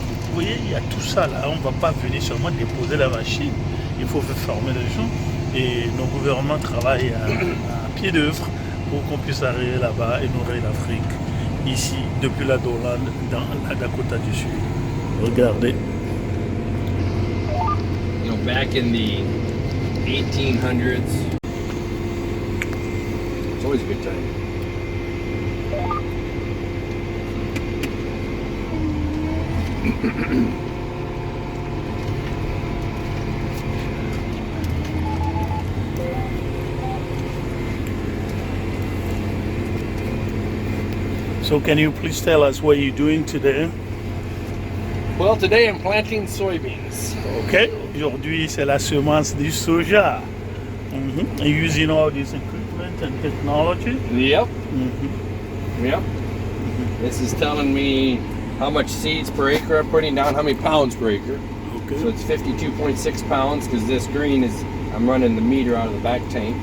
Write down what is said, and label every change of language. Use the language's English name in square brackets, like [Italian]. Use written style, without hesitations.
[French] Vous voyez, il y a tout ça là. On ne va pas venir seulement déposer la machine. Il faut faire former les gens. Et nos gouvernements travaillent à pied d'œuvre pour qu'on puisse arriver là-bas et nourrir l'Afrique. Ici, depuis la Doland, dans la Dakota du Sud. Regardez. [English] You know, back in the 1800s, it's always a good time. So can you please tell us what you're doing today? Well, today I'm planting soybeans. [French] Ok, aujourd'hui c'est la semence du soja. [English] And using all this equipment and technology. Yep. Yep. This is telling me how much seeds per acre I'm putting down, how many pounds per acre. Okay. So it's 52.6 pounds because this green is, I'm running the meter out of the back tank.